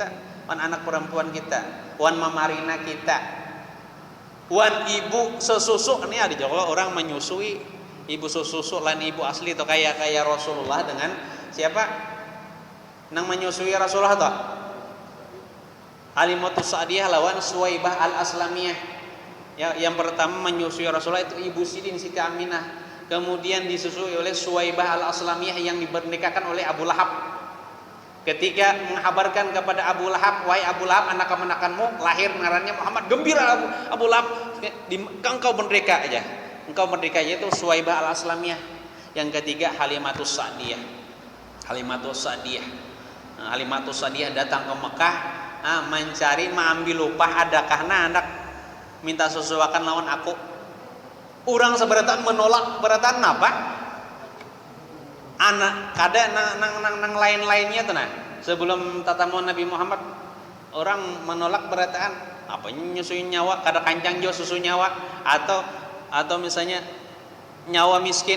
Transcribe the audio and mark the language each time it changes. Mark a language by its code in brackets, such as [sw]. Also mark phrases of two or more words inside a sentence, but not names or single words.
[bjn] Wan anak perempuan kita, wan mamarina kita, wan ibu sesusu. Ini ada juga orang menyusui ibu sesusu lain ibu asli atau kayak Rasulullah dengan siapa? Nang menyusui Rasulullah toh? Halimatus Sa'diyah lawan Suwaibah al-Aslamiyah. [id] Ya, yang pertama menyusui Rasulullah itu ibu Siti Aminah. Kemudian disusui oleh Suwaibah al-Aslamiyah yang dibernikakan oleh Abu Lahab. [bjn] Ketika menghabarkan kepada Abu Lahab, wahai Abu Lahab, anak-anakanmu lahir ngarannya Muhammad, gembira Abu Lahab, engkau merdeka aja. [id] Engkau merdeka aja, itu Suwaibah al-Aslamiyah. Yang ketiga Halimatus Sa'diyah. [bjn] Halimatus Sa'diyah datang ke Mekah, mencari mengambil upah adakah anak minta sesuaikan lawan aku. Orang seberatan menolak beratan apa? Anak kada nang lain-lainnya tuh sebelum tatamu Nabi Muhammad orang menolak berataan apa nyusui nyawa kada kancang jo susu nyawa atau misalnya nyawa miskin.